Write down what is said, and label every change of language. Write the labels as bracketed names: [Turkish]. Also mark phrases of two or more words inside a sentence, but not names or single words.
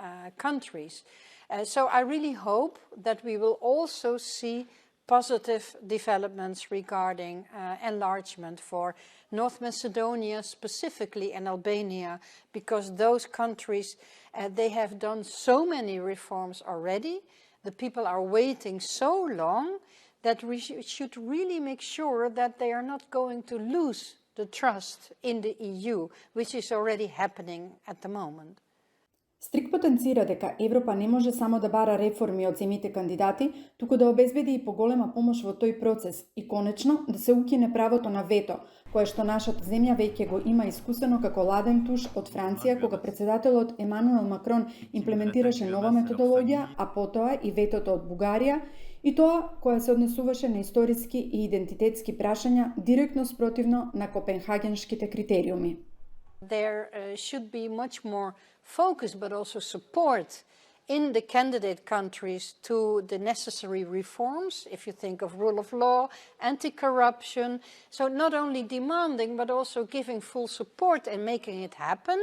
[English] So I really hope that we will also see positive developments regarding enlargement for North Macedonia specifically and Albania, because those countries, they have done so many reforms already. The people are waiting so long that we should really make sure that they are not going to lose the trust in the EU, which is already happening at the moment. [Macedonian] Стрик потенцира дека Европа не може само да бара реформи од земјите кандидати, туку да обезбеди и поголема помош во тој процес и конечно да се укине правото на вето, кое што нашата земја веќе го има искусено како ладен туш од Франција, кога председателот Емануел Макрон имплементираше нова методологија, а потоа и ветото од Бугарија, и тоа кое се однесуваше на историски и идентитетски прашања директно спротивно на копенхагенските критериуми. [English] There should be much more focus but also support in the candidate countries to the necessary reforms, if you think of rule of law, anti-corruption. So not only demanding but also giving full support and making it happen.